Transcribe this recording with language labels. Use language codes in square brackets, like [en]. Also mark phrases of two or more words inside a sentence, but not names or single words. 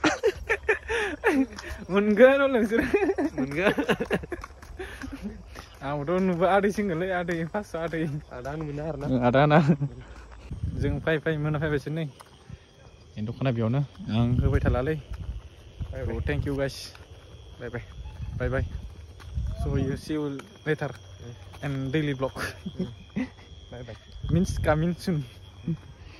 [brx] मोनगोन नोंसोर मोनगोन आंबोथ' नुबा आदैसोंगोनलै आदै फार्स्ट आदै आदा मोना आरोना आदा ना जों फै मोना फैबायसो नै दखाना बेयावनो आं होबाय थालालै [en] thank you guys bye bye so you see you later and daily vlog bye bye means coming soon